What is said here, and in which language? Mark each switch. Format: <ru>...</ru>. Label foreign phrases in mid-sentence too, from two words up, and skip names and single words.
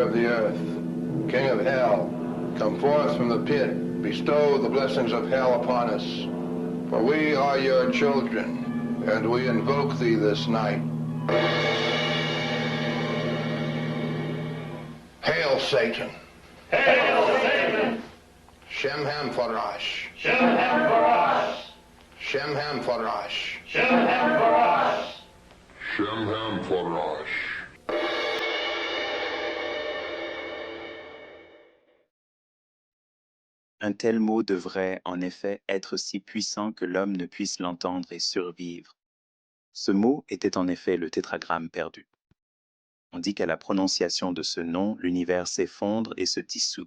<en>of the earth, king of hell, come forth from the pit, bestow the blessings of hell upon us, for we are your children, and we invoke thee this night. Hail Satan! Hail Satan! Shemham Farash! Shemham Farash! Shemham Farash! Shemham Farash! Shemham Farash.</en> <fr>Un tel mot devrait, en effet, être si puissant que l'homme ne puisse l'entendre et survivre. Ce mot était en effet le tétragramme perdu. On dit qu'à la prononciation de ce nom, l'univers s'effondre et se dissout.</fr>